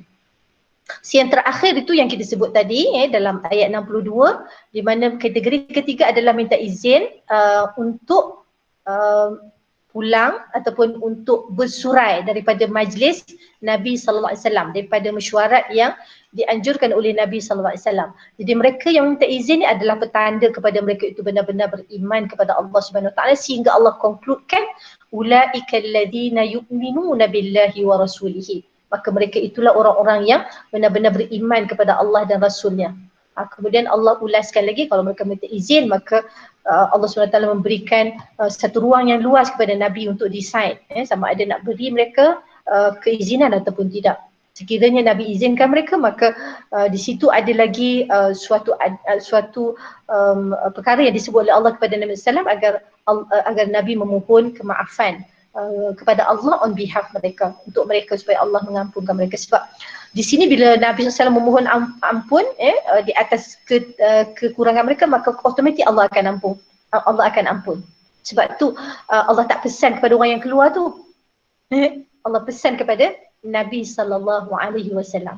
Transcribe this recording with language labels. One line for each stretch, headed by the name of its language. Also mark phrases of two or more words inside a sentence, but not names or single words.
Malay: Yang terakhir itu yang kita sebut tadi dalam ayat 62, di mana kategori ketiga adalah minta izin untuk pulang ataupun untuk bersurai daripada majlis Nabi
Arabic: صلى الله عليه وسلم,
Malay: daripada mesyuarat yang dianjurkan oleh Nabi
Arabic: صلى الله عليه وسلم.
Malay: Jadi mereka yang minta izin ni adalah petanda kepada mereka itu benar-benar beriman kepada Allah
Arabic: سبحانه وتعالى,
Malay: sehingga Allah konkludkan
Arabic: أولئك الذين يؤمنون بالله ورسوله.
Malay: Maka mereka itulah orang-orang yang benar-benar beriman kepada Allah dan Rasulnya. Kemudian Allah ulaskan lagi, kalau mereka minta izin, maka Allah SWT memberikan satu ruang yang luas kepada Nabi untuk decide sama ada nak beri mereka keizinan ataupun tidak. Sekiranya Nabi izinkan mereka, maka di situ ada lagi suatu perkara yang disebut oleh Allah kepada Nabi SAW agar Nabi memohon kemaafan kepada Allah
English: on behalf
Malay: mereka, untuk mereka supaya Allah mengampunkan mereka. Sebab di sini bila Nabi SAW memohon ampun di atas kekurangan mereka, maka otomatik Allah akan ampun. Sebab tu Allah tak pesan kepada orang yang keluar tu, Allah pesan kepada Nabi
Arabic: صلى الله عليه وسلم.